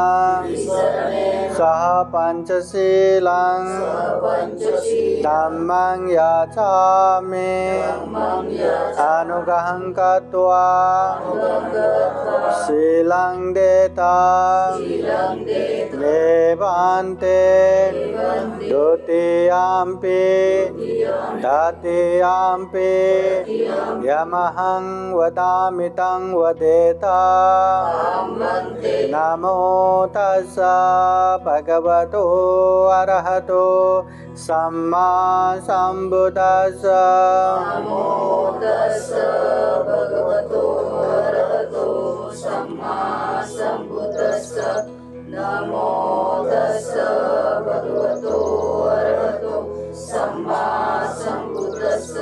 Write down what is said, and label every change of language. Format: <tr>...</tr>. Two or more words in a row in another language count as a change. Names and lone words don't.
<pi>सह पंचशीलं धम्मं याचामि अनुग्रहं कृत्वा शीलं देता मे बन्ते द्वितीयम्पि तृतीयम्पि यमहं वदामि तं वदेता। नमो तस्सा भगवतो अरहतो सम्मा संबुद्दस्सा। नमो तस्सा भगवतो अरहतो सम्मा संबुद्दस्सा। नमो तस्सा भगवतो अरहतो सम्मा संबुद्दस्सा।</pi>